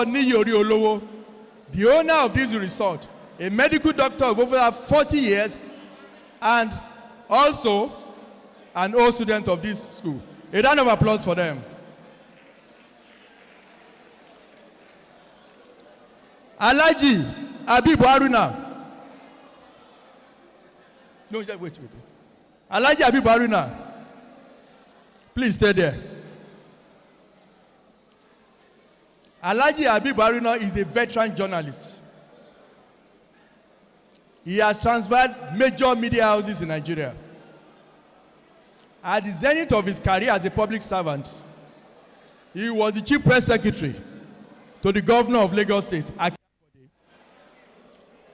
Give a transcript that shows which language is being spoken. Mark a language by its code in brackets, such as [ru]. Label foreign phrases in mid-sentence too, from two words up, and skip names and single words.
[en] Niyori Olowo, the owner of this resort, a medical doctor of over 40 years, and also an old student of this school. A round of applause for them. Alhaji Habib Haruna. No, wait. Alhaji Habib Haruna. Please stay there. Alhaji Habib Haruna is a veteran journalist. He has transferred major media houses in Nigeria. At the zenith of his career as a public servant, he was the chief press secretary to the governor of Lagos State.